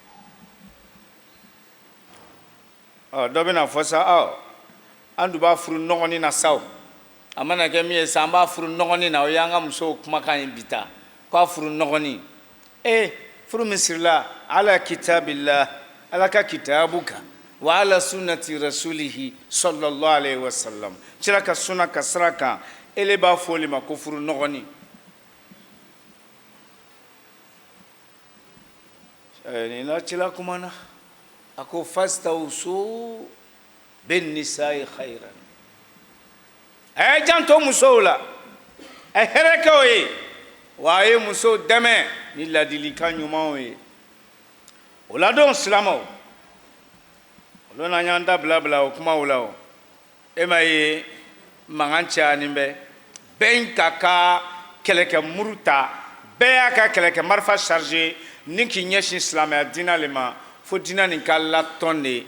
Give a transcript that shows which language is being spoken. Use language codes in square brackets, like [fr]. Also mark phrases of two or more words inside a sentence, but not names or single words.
[bm] dɔ bɛna fɔ sa an dun b'a furu nɔgɔnin na sa a mana kɛ min ye sa an b'a furu nɔgɔnin na o y'an ka musow kumakan ye bi ta k'a furu nɔgɔnin furu min sirila ala kitabillah ala ka kitabu kan [ar] وعلى سنة رسوله صلى الله عليه وسلم [bm] cira ka sunna ka sira kan ele b'a fɔ olu ma ko furu nɔgɔnin ni na cila kuma na a ko [ar] فاستوصوا بالنساء خيرا [bm] a ye janto musow la a ye hɛrɛ kɛ o ye wa a ye musow dɛmɛ ni ladilikan ɲumanw ye o ladon silamɛw olu n'an y'an da bila o kumaw la o e ma ye mankan cayanin bɛ bɛɛ ka ka kɛlɛkɛ muru ta bɛɛ y'a ka kɛlɛkɛ marifa charge ni k'i ɲɛsin silamɛya diinɛ le ma fo diinɛ nin ka latɔn de